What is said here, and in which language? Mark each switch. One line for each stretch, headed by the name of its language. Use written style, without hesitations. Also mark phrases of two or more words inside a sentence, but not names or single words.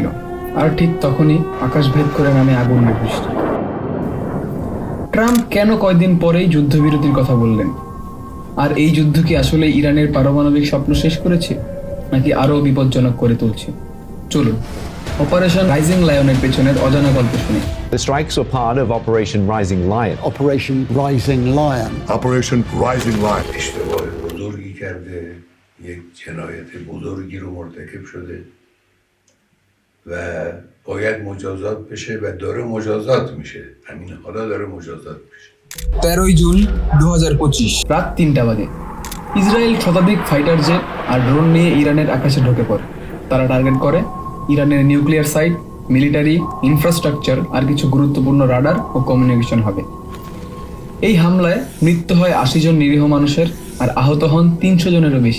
Bangla: আর ঠিক তখনই আকাশ ভেদ করে নামে আগুনের বৃষ্টি। ট্রাম্প কেন কয়দিন পরেই যুদ্ধবিরতির কথা বললেন? আর এই যুদ্ধ কি আসলে ইরানের পারমাণবিক স্বপ্ন শেষ করেছে, নাকি আরও বিপজ্জনক করে তুলছে? চলুন অপারেশন রাইজিং লায়নের পেছনের অজানা গল্প শুনি।
English: The strikes were part of Operation Rising Lion. Operation Rising Lion. Operation Rising Lion.
Persian: اشتباه بزرگی کرده، یک جنایت بزرگی رو مرتکب شده و باید مجازات بشه و داره مجازات میشه. همین حالا داره مجازات میشه.
Bangla: 13 জুন 2025 রাত 3টা বাজে। ইসরায়েল শতাধিক
English: fighter jet
Bangla: আর ড্রোন নিয়ে ইরানের আকাশে ঢুকে পড়ে। তারা টার্গেট করে ইরানের
English: nuclear site, military infrastructure
Bangla: আর কিছু গুরুত্বপূর্ণ রাডার ও কমিউনিকেশন হবে। এই হামলায় মৃত্যু হয় 80 জন নিরীহ মানুষের আর আহত হন 300 জনেরও বেশি।